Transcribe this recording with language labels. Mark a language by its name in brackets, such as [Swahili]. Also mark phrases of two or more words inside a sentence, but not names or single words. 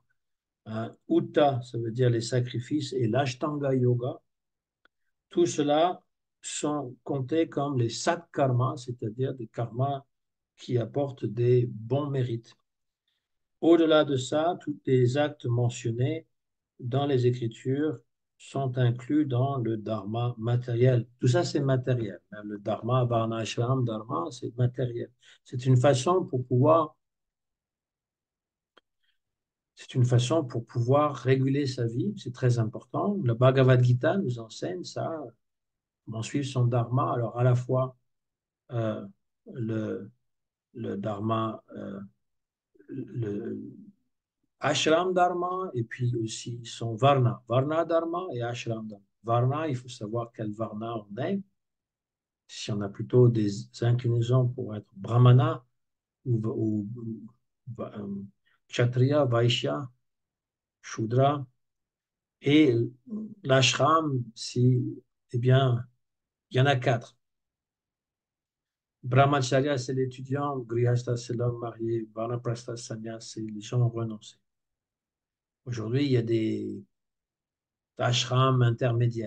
[French] Uta, ça veut dire les sacrifices, et l'Ashtanga Yoga, tout cela sont comptés comme les sat karmas, c'est-à-dire des karmas qui apportent des bons mérites. Au-delà de ça, tous les actes mentionnés dans les Écritures sont inclus dans le dharma matériel. Tout ça, c'est matériel. Le dharma, varna, ashram, dharma, c'est matériel. C'est une façon pour pouvoir C'est une façon pour pouvoir réguler sa vie, c'est très important. Le Bhagavad Gita nous enseigne ça, comment suivre son dharma. Alors, à la fois euh, le, le dharma, le ashram dharma, et puis aussi son varna. Varna dharma et ashram dharma. Varna, il faut savoir quel varna on est. Si on a plutôt des inclinaisons pour être brahmana ou kshatriya, vaishya, shudra. Et l'ashram, eh bien, il y en a quatre. Brahmacharya, c'est l'étudiant. Grihastha, c'est l'homme marié. Vanaprastha, sannyas, c'est les gens renoncés. Aujourd'hui, il y a des ashrams intermédiaires.